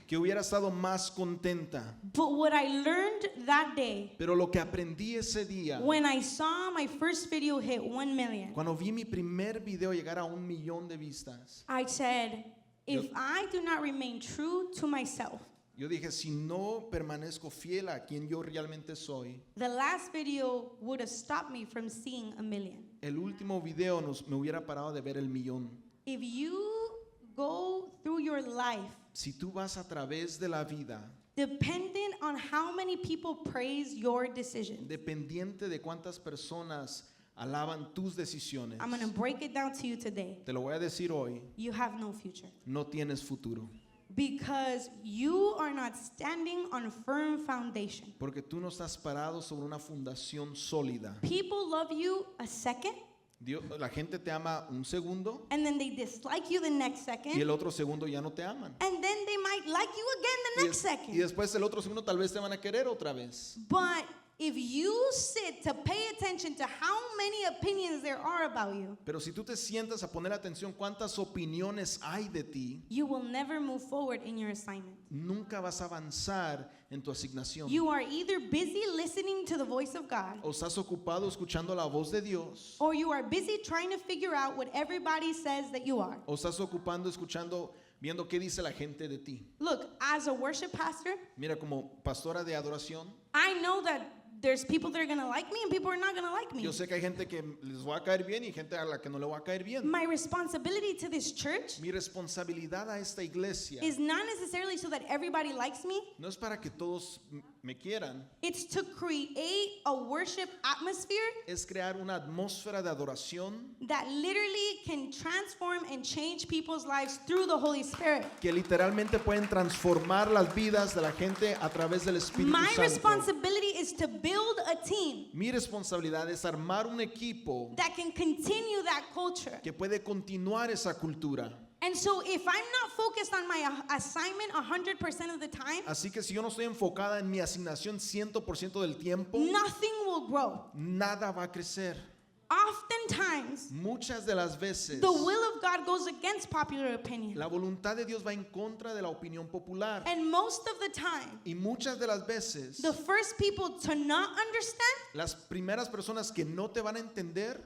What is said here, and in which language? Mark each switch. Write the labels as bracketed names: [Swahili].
[Spanish] que hubiera estado más contenta. [English] But what I learned that day, [Spanish] Pero lo que aprendí ese día, [English] when I saw my first video hit 1 million, [Spanish] cuando vi mi primer video llegar a 1 millón de vistas, [English] I said, if I do not remain true to myself, [Spanish] yo dije, si no permanezco fiel a quien yo realmente soy, [English] the last video would have stopped me from seeing 1 million. [Spanish] el último video me hubiera parado de ver el millón. [English] If you go through your life [Spanish] Si tú vas a través de la vida, [English] dependent on how many people praise your decision, [Spanish] dependiente de cuántas personas alaban tus decisiones, [English] I'm going to break it down to you today. [Spanish] te lo voy a decir hoy, [English] You have no future. [Spanish] no tienes futuro. [English] Because you are not standing on a firm foundation. [Spanish] Porque tú no estás parado sobre una fundación sólida. [English] People love you a second, [Spanish] La gente te ama un segundo [English] and then they dislike you the next [Spanish] y [English] second, [Spanish] el otro segundo ya no te aman. [English] and then they might like you again the [Spanish] Y, [English] next [Spanish] y [English] second. [Spanish] después el otro segundo tal vez te van a querer otra vez. [English] But if you sit to pay attention to how many opinions there are about you, [Spanish] Pero si tú te sientas a poner atención cuántas opiniones hay de ti, [English] you will never move forward in your assignment. [Spanish] nunca vas a avanzar en tu asignación. [English] You are either busy listening to the voice of God, [Spanish] O estás ocupado escuchando la voz de Dios, [English] or you are busy trying to figure out what everybody says that you are. [Spanish] o estás ocupando escuchando, viendo qué dice la gente de ti. [English] Look, as a worship pastor, [Spanish] Mira, como pastora de adoración, [English] I know that there's people that are going to like me and people are not going to like me. [Spanish] yo sé que hay gente que les va a caer bien y gente a la que no le va a caer bien. [English] My responsibility to this church [Spanish] Mi responsabilidad a esta iglesia [English] is not necessarily so that everybody likes me. [Spanish] no es para que todos me quieran, [English] It's to create a worship atmosphere [Spanish] es crear una atmósfera de adoración [English] that literally can transform and change people's lives through the Holy Spirit. [Spanish] que literalmente pueden transformar las vidas de la gente a través del Espíritu [English] My [Spanish] Santo. [English] responsibility is to build a team [Spanish] Mi responsabilidad es armar un equipo [English] that can continue that culture. [Spanish] que puede continuar esa cultura. [English] And so if I'm not focused on my assignment 100% of the time, [Spanish] Así que si yo no estoy enfocada en mi asignación 100% del tiempo, [English] nothing will grow. [Spanish] nada va a crecer. [English] Oftentimes, [Spanish] Muchas de las veces [English] the will of God goes against popular opinion. [Spanish] la voluntad de Dios va en contra de la opinión popular. [English] And most of the time, [Spanish] Y muchas de las veces [English] the first people to not understand [Spanish] las primeras personas que no te van a entender